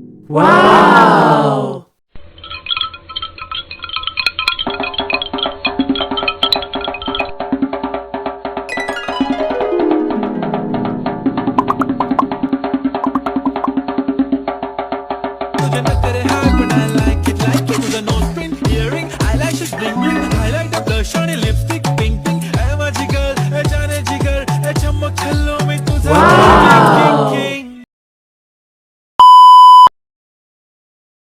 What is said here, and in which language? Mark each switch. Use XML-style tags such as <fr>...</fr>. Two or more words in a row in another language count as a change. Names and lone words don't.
<hi>वाव! तुझे न करे हाय</hi> <en>but I like it तुझं nose pin, earring, eyelashes bling bling, highlight the blush आणि lipstick pink pink,</en> <mr>ए माझी</mr> <hi>girl, ए जाने जिगर, ए चमक छल्लों में तुझा Wow!</hi> <en>king king</en>